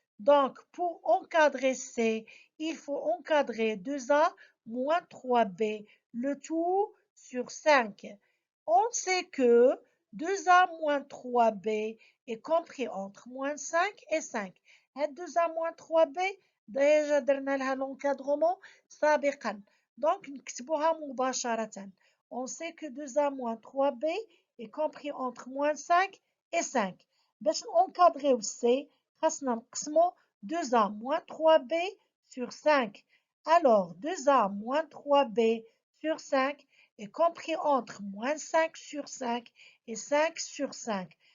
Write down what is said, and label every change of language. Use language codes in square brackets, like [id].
[fr] Donc, pour encadrer C, il faut encadrer 2A moins 3B, le tout sur 5. On sait que 2A moins 3B est compris entre moins 5 et 5. 2A moins 3B déjà [ar] درنا لها [fr] l'encadrement [ar] سابقا. Donc نكتبوها مباشرة. [fr] On sait que 2A moins 3B est compris entre moins 5 et 5. [ar] باش نencadrer C, خاصنا نقسمو [fr] 2A moins 3B sur 5. Alors 2A moins 3B sur 5 est compris entre moins 5 sur 5 et 5 sur 5.